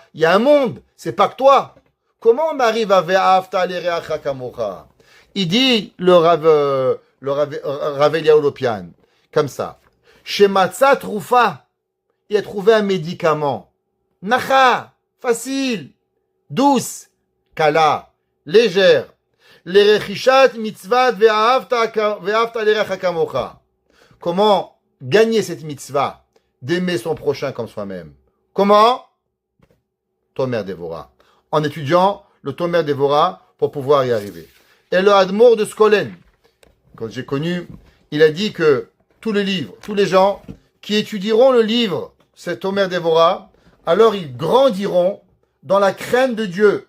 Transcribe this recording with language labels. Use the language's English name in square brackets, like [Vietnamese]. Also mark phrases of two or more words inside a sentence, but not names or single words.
[French] Il y a un monde, c'est pas que toi. Comment on arrive à [Hebrew] ואהבת לרעך כמוך? [French] Il dit le Rav Eliyahu Lopian, comme ça. [Hebrew] שמצא תרופה, [French] il a trouvé un médicament. Nacha, facile, douce, kala, légère. [Hebrew] לרכישת מצות ואהבת לרעך כמוך. [French] Comment gagner cette mitzvah d'aimer son prochain comme soi-même? Comment? Tomer Devora. En étudiant le Tomer Devora pour pouvoir y arriver. Et le Admor de Skolen, quand j'ai connu, il a dit que tous les livres, tous les gens qui étudieront le livre, c'est Tomer Devora, alors ils grandiront dans la crainte de Dieu.